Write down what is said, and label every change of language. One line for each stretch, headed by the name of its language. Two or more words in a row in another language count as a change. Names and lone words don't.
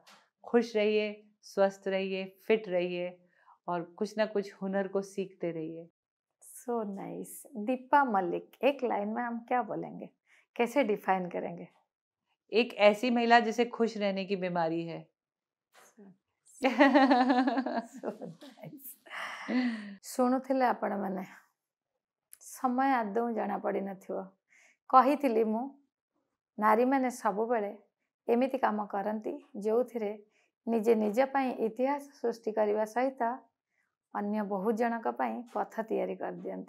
Hindi: खुश रहिए, स्वस्थ रहिए, फिट रहिए और कुछ ना कुछ हुनर को सीखते रहिए।
English: So nice.
Hindi: दीपा मलिक, एक लाइन में हम क्या बोलेंगे, कैसे डिफाइन करेंगे? एक ऐसी महिला जिसे खुश रहने की बीमारी है।
Odia: ଶୁଣୁଥିଲେ ଆପଣମାନେ, ସମୟ ଆଦୌ ଜଣାପଡ଼ିନଥିବ। କହିଥିଲି ମୁଁ, ନାରୀମାନେ ସବୁବେଳେ ଏମିତି କାମ କରନ୍ତି ଯେଉଁଥିରେ ନିଜେ ନିଜ ପାଇଁ ଇତିହାସ ସୃଷ୍ଟି କରିବା ସହିତ ଅନ୍ୟ ବହୁତ ଜଣଙ୍କ ପାଇଁ ପଥ ତିଆରି କରିଦିଅନ୍ତି।